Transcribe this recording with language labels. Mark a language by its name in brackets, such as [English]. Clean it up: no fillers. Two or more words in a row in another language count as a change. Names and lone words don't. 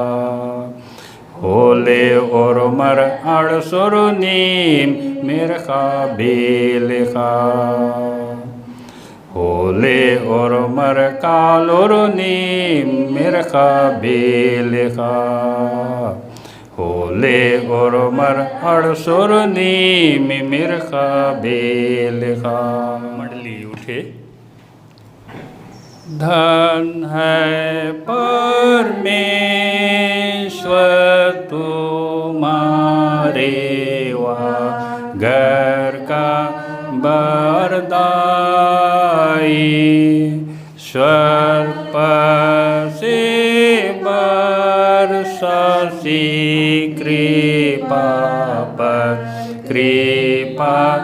[Kurukh] होले और मर अड़सुर नीम मेरखा बेलखा होले और मर कालोर नीम मेरखा बेलखा होले और मर अड़सुर नीम मेरखा बेलखा। [Hindi] मंडली उठे। धन है परमेश्वर तुम्हारे वा घर का बरदाई स्वर्प से बरसासी कृपा पर कृपा